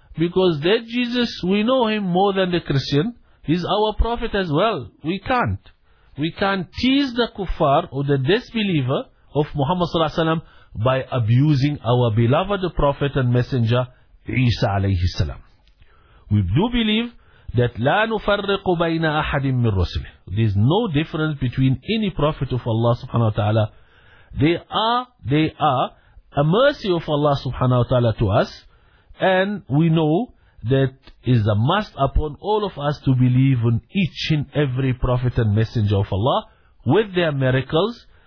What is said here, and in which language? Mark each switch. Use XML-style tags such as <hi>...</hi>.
<en>Because that Jesus, we know him more than the Christian. He's our prophet as well. We can't. We can't tease the kuffar or the disbeliever of Muhammad sallallahu alaihi wasallam by abusing our beloved prophet and messenger Isa alayhi salam. We do believe that</en> <ar>لا نفرق بين أحد من رسله.</ar> <en>There is no difference between any prophet of Allah subhanahu wa ta'ala. They are a mercy of Allah subhanahu wa ta'ala to us, and we know that is a must upon all of us to believe in each and every prophet and messenger of Allah with their miracles.</en>